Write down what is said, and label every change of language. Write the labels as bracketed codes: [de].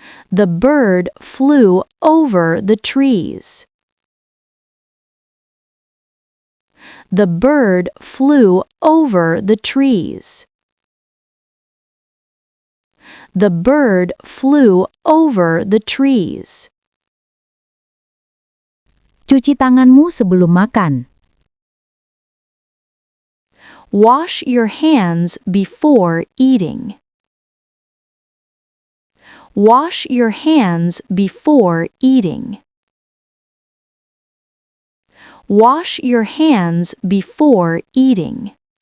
[en] The bird flew over the trees. The bird flew over the trees. The bird flew over the trees. [id] Cuci tanganmu sebelum makan. [en] Wash your hands before eating. Wash your hands before eating. Wash your hands before eating.